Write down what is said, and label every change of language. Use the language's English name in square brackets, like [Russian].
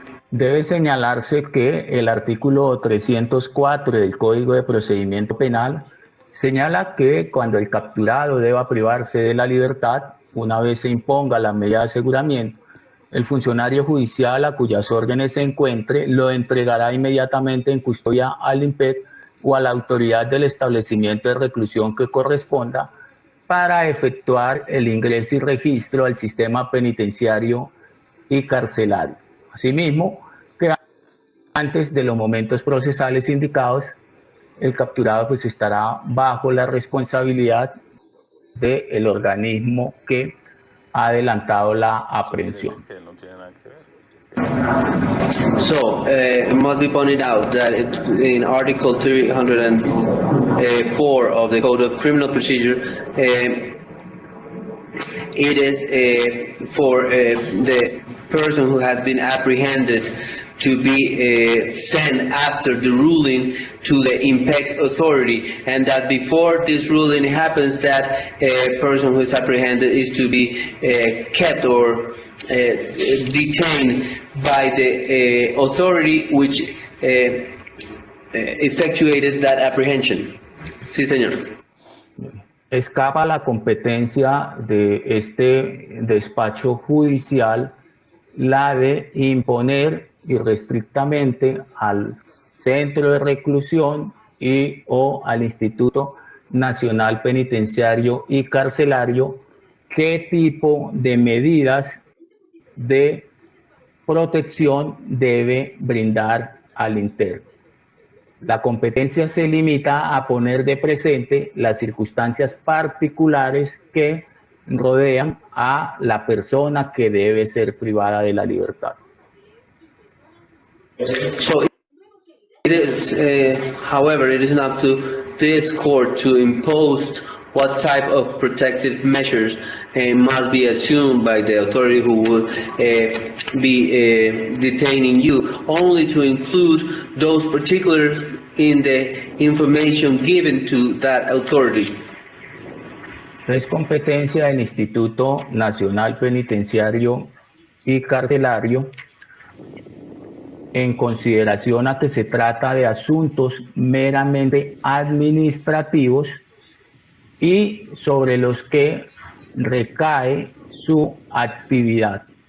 [Spanish] Debe señalarse que el artículo 304 del Código de Procedimiento Penal señala que cuando el capturado deba privarse de la libertad, una vez se imponga la medida de aseguramiento, el funcionario judicial a cuyas órdenes se encuentre lo entregará inmediatamente en custodia al IMPEC o a la autoridad del establecimiento de reclusión que corresponda para efectuar el ingreso y registro al sistema penitenciario y carcelario. Asimismo, que antes de los momentos procesales indicados, el capturado pues estará bajo la responsabilidad del organismo que ha adelantado la aprehensión. [English] So, it must be pointed out that in Article 304 of the Code of Criminal Procedure, it is for the person who has been apprehended to be sent after the ruling to the IMPEC authority, and that before this ruling happens, that a person who is apprehended is to be kept or detained by the authority which effectuated that apprehension. [Spanish] Sí, señor. Escapa la competencia de este despacho judicial la de imponer irrestrictamente al centro de reclusión y o al Instituto Nacional Penitenciario y Carcelario qué tipo de medidas de protección debe brindar al interno. La competencia se limita a poner de presente las circunstancias particulares que rodean a la persona que debe ser privada de la libertad. [English] So it is, however, it is not to this court to impose what type of protective measures must be assumed by the authority who will be detaining you, only to include those particulars in the information given to that authority. [Spanish] Es competencia del Instituto Nacional Penitenciario y Carcelario, en consideración a que se trata de asuntos meramente administrativos y sobre los que recae su actividad.